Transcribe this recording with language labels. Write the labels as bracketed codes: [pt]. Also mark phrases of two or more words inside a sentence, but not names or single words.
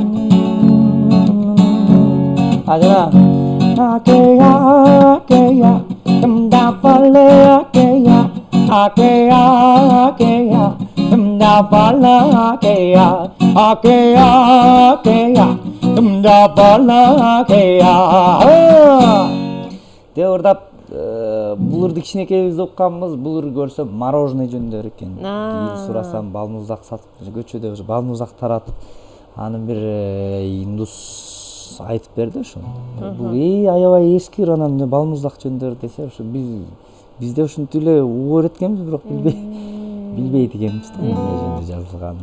[ky] Aquella Tımda falı akeya, akeya, akeya. Tımda falı akeya, akeya, akeya. Tımda falı akeya. Де ырдап булурду кичинекейибизде укканбыз. Булур көрсөм мороженое жөндөр экен. Кийин сурасам балмуздак сатып көчөдө уже балмуздак таратып. Анын бир индус айтып берди ошо. Бул аябай эски анан балмуздак жөндөр десе ошо бизде ушинтип эле угуп эткенбиз, бирок билбейт экенбиз да эмне жөнүндө жазылганын.